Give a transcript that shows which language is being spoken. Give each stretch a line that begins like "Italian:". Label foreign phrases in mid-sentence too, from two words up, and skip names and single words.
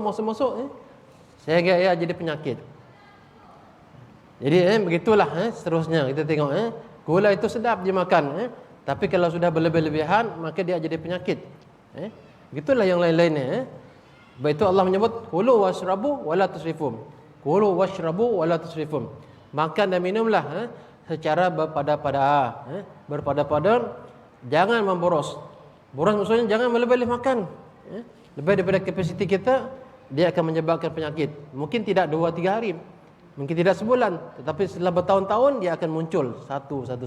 Malay: Sehingga ia jadi penyakit. Jadi begitulah seterusnya kita tengok gula itu sedap dimakan tapi kalau sudah berlebih-lebihan maka dia jadi penyakit. Begitulah yang lain-lainnya. Sebab itu Allah menyebut
Arabic: كلوا واشربوا ولا تسرفوا. كلوا واشربوا ولا تسرفوا.
Malay: Makan dan minumlah secara berpada-pada, jangan memboros. Boros maksudnya jangan berlebih-lebih makan. Lebih daripada kapasiti kita, dia akan menyebabkan penyakit. Mungkin tidak 2-3 hari, mungkin tidak sebulan, tetapi setelah bertahun-tahun dia akan muncul satu.